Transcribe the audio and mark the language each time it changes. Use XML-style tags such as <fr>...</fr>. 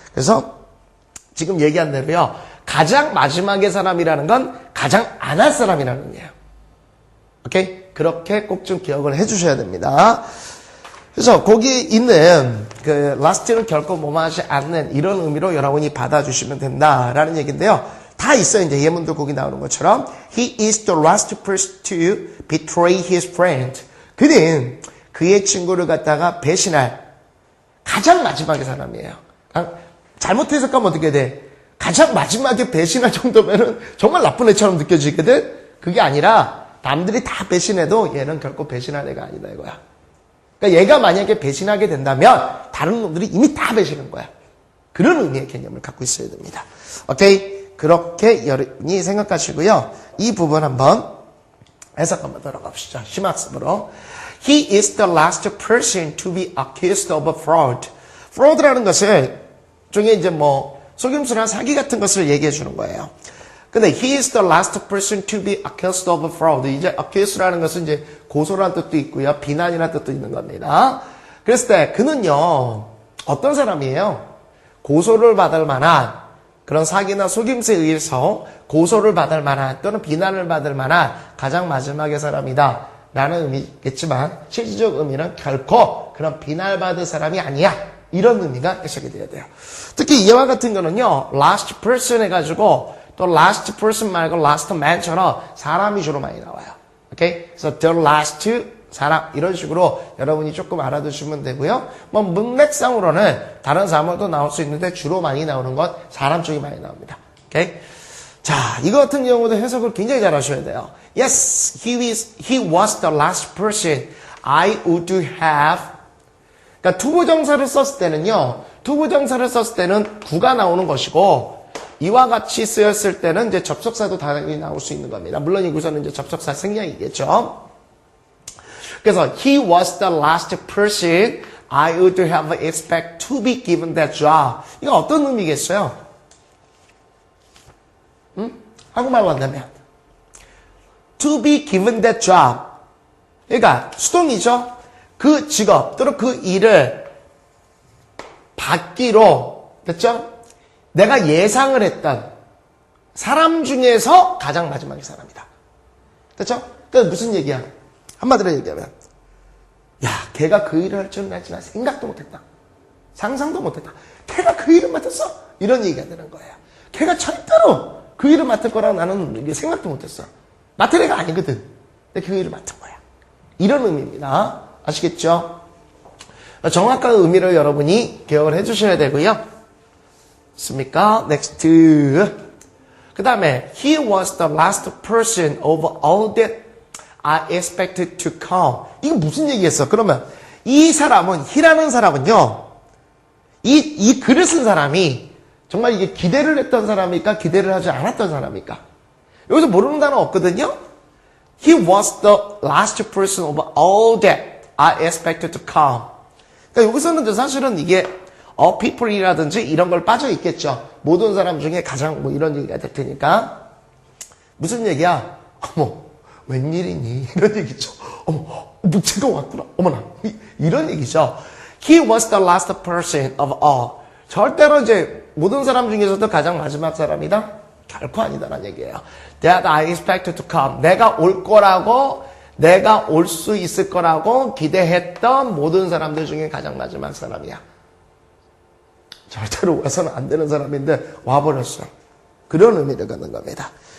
<ko>그래서 지금 얘기한 대로요. 가장 마지막의 사람이라는 건 가장 안 할 사람이라는 의미예요. 오케이? 그렇게 꼭 좀 기억을 해주셔야 됩니다. 그래서 거기 있는 그 last를 결코 모마하지 않는 이런 의미로 여러분이 받아주시면 된다라는 얘기인데요. 다 있어요. 이제 예문도 거기 나오는 것처럼</ko> <en>He is the last person to betray his friend.</en> <ko>그는 그의 친구를 갖다가 배신할 가장 마지막의 사람이에요. 잘못 해석하면 어떻게 돼? 가장 마지막에 배신할 정도면은 정말 나쁜 애처럼 느껴지거든? 그게 아니라 남들이 다 배신해도 얘는 결코 배신할 애가 아니다 이거야. 그러니까 얘가 만약에 배신하게 된다면 다른 놈들이 이미 다 배신한 거야. 그런 의미의 개념을 갖고 있어야 됩니다. 오케이? 그렇게 여러분이 생각하시고요. 이 부분 한번 해석 한번 들어갑시다. 심학습으로.</ko> <en>He is the last person to be accused of a fraud.</en> <ko>fraud라는 것을 중에 이제 뭐 속임수나 사기 같은 것을 얘기해 주는 거예요.</ko> <en>근데 he is the last person to be accused of a fraud.</en> <ko>이제 accuse라는 것은 이제 고소라는 뜻도 있고요. 비난이라는 뜻도 있는 겁니다. 그랬을 때 그는요. 어떤 사람이에요? 고소를 받을 만한 그런 사기나 속임수에 의해서 고소를 받을 만한 또는 비난을 받을 만한 가장 마지막의 사람이다. 라는 의미겠지만 실질적 의미는 결코 그런 비난받을 사람이 아니야. 이런 의미가 해석이 돼야 돼요. 특히 이와 같은 거는요, last person 해가지고 또 last person 말고 last man처럼 사람이 주로 많이 나와요. 오케이? 그래서 the last 사람 이런 식으로 여러분이 조금 알아두시면 되고요. 뭐 문맥상으로는 다른 사물도 나올 수 있는데 주로 많이 나오는 건 사람 쪽이 많이 나옵니다. 오케이? 자, 이거 같은 경우도 해석을 굉장히 잘 하셔야 돼요.</ko> <en>Yes, he was the last person I would have.</en> <ko>그러니까 투부정사를 썼을 때는요, 투부정사를 썼을 때는 구가 나오는 것이고, 이와 같이 쓰였을 때는 이제 접속사도 당연히 나올 수 있는 겁니다. 물론 이구서는 이제 접속사 생략이겠죠. 그래서</ko> <en>he was the last person I would have expect to be given that job.</en> <ko>이거 어떤 의미겠어요? 한국말로 한다면</ko> <en>to be given that job.</en> <ko>그러니까 수동이죠. 그 직업 또는 그 일을 받기로 됐죠? 내가 예상을 했던 사람 중에서 가장 마지막의 사람이다. 됐죠? 그러니까 무슨 얘기야? 한마디로 얘기하면 야, 걔가 그 일을 할 줄은 알지만 생각도 못했다. 상상도 못했다. 걔가 그 일을 맡았어? 이런 얘기가 되는 거예요. 걔가 절대로 그 일을 맡을 거라고 나는 생각도 못했어. 맡을 애가 아니거든. 근데 그 일을 맡은 거야. 이런 의미입니다. 아시겠죠? 정확한 의미를 여러분이 기억을 해주셔야 되고요. 있습니까? Next. 그 다음에</ko> <en>he was the last person of all that I expected to come.</en> <ko>이거 무슨 얘기겠어? 그러면 이 사람은, he라는 사람은요, 이 글을 쓴 사람이 정말 이게 기대를 했던 사람일까? 기대를 하지 않았던 사람일까? 여기서 모르는 단어 없거든요?</ko> <en>He was the last person of all that I expected to come.</en> <ko>그러니까 여기서는 사실은 이게 people이라든지 이런 걸 빠져 있겠죠. 모든 사람 중에 가장 뭐 이런 얘기가 될 테니까. 무슨 얘기야? 어머, 웬일이니? 이런 얘기죠. 어머, 쟤가 왔구나. 어머나. 이런 얘기죠.</ko> <en>He was the last person of all.</en> <ko>절대로 이제 모든 사람 중에서도 가장 마지막 사람이다? 결코 아니다라는 얘기예요.</ko> <en>That I expected to come.</en> <ko>내가 올 거라고, 내가 올 수 있을 거라고 기대했던 모든 사람들 중에 가장 마지막 사람이야. 절대로 와서는 안 되는 사람인데 와버렸어. 그런 의미를 갖는 겁니다.</ko>